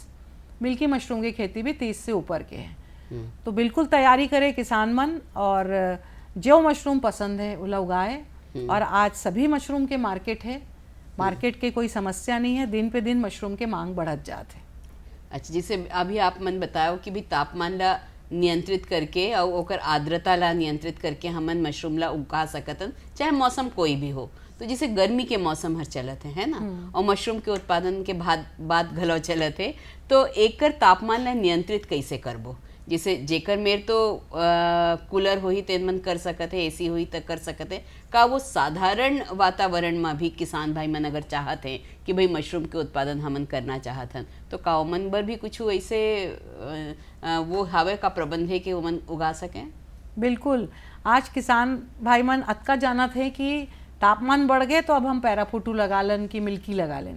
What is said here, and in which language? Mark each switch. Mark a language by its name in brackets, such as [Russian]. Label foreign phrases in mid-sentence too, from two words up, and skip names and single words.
[Chhattisgarhi] मिल्की मशरूम की खेती भी 30 से ऊपर के है। तो बिल्कुल तैयारी करे किसान मन और जो मशरूम पसंद है उला उगाए। और आज सभी मशरूम के मार्केट है, मार्केट के कोई समस्या नहीं है, दिन पे दिन मशरूम के मांग बढ़त जाते है। अच्छा, जैसे अभी आप मन बताओ कि भी तापमान ला नियंत्रित करके और ओकर आर्द्रता ला नियंत्रित करके हमन मशरूम ला उगा सकतन, चाहे मौसम कोई भी हो। तो जैसे गर्मी के मौसम हर चलत है ना, और मशरूम के उत्पादन के बाद घलो चलत है, तो एकर तापमान ला नियंत्रित कैसे करबो? जैसे जेकर मेर तो कूलर होही तेन मन कर सकत है, एसी होही तक कर सकत है। का वो साधारण वातावरण में भी किसान भाई मन अगर चाहत हैं कि भाई मशरूम के उत्पादन हमन करना चाहत हन तो का ओमन बर भी कुछ ऐसे वो हावे का प्रबंध है कि ओमन उगा सकें? बिल्कुल। आज किसान भाई मन अतका जानत है कि तापमान बढ़ गए तो अब हम पैराफुटू लगा लें कि मिल्की लगा लें।